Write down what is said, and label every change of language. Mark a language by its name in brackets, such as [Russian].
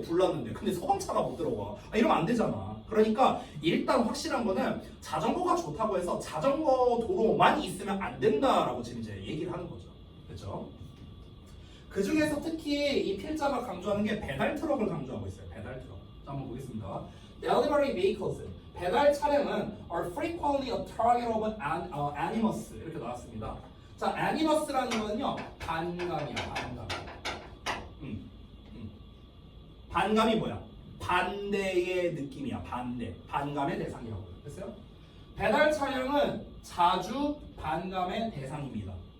[Korean] 불났는데 근데 소방차가 못 들어와. 이러면 안 되잖아. 그러니까 일단 확실한 거는 자전거가 좋다고 해서 자전거 도로만 있으면 안 된다라고 지금 이제 얘기를 하는 거죠. 그렇죠? 그 중에서 특히 이 필자가 강조하는 게 배달 트럭을 강조하고 있어요. 배달 트럭. 자, 한번 보겠습니다. [English] Delivery vehicles. [Korean] 배달 차량은 [English] are frequently a target of animus [Korean] 이렇게 나왔습니다. 자, animus라는 거는요 반감이야. 반감. 반감이 뭐야? 반대의 느낌이야. 반감의 대상이라고요. 됐어요? 배달 차량은 자주 반감의 대상입니다.